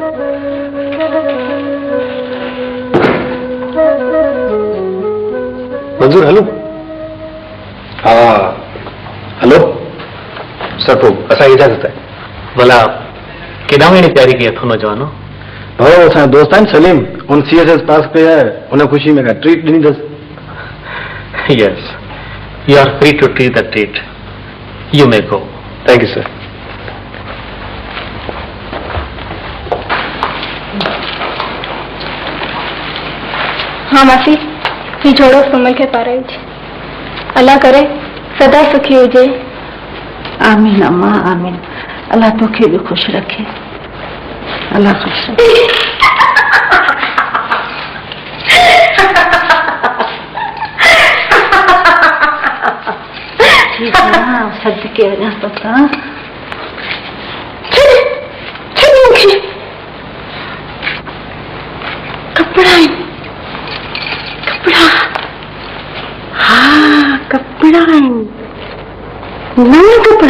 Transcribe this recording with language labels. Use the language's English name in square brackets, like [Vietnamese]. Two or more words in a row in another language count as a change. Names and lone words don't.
[Sindhi] मंजूर हलो? हा हलो सर, पोइ असांजी इजाज़त आहे। भला केॾां वञण जी तयारी कई अथव नौजवानो? भाऊ असांजा दोस्त आहिनि सलीम, उन CSS पास कया आहे, उन ख़ुशी में का ट्रीट ॾिनी अथसि। [English] Yes, you are free to treat the treat. You may go. Thank you sir. [Sindhi] हाँ मासी, ही जोड़ो सुमल खे पाराइज। अल्लाह करे सदा सुखी हुजे। आमीन अम्मा आमीन। अल्लाह तोखे भी खुश रखे। अल्लाह खुश रखे। सदके वञा पता। कपड़ा कपड़ा, हाँ कपड़ा नवा कपड़ा।